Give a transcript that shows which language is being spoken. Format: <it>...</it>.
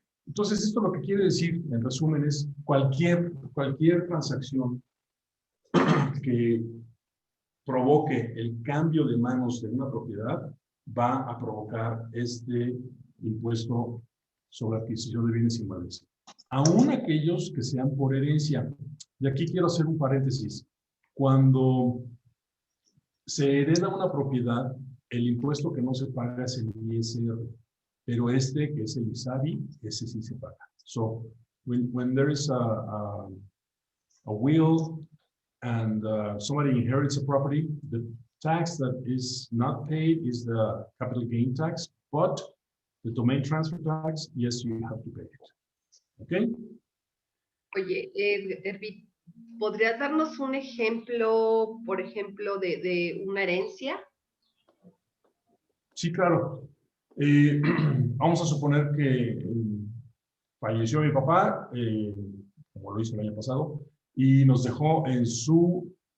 <es>Entonces, esto lo que quiere decir, en resumen, es cualquier transacción que provoque el cambio de manos de una propiedad va a provocar este impuesto sobre adquisición de bienes inmuebles. Aún aquellos que sean por herencia. Y aquí quiero hacer un paréntesis. Cuando se hereda una propiedad, el impuesto que no se paga es el ISR, pero este, que es el ISABI, ese sí se paga.</es> <en>So, when there is a will and somebody inherits a property, the tax that is not paid is the capital gain tax, but the domain transfer tax, yes, you have to pay it.</en> <es>¿Ok? Oye, Erwin, ¿podrías darnos un ejemplo, por ejemplo, de una herencia? Sí, claro. Vamos a suponer que falleció mi papá, como lo hizo el año pasado, y nos dejó en su</es>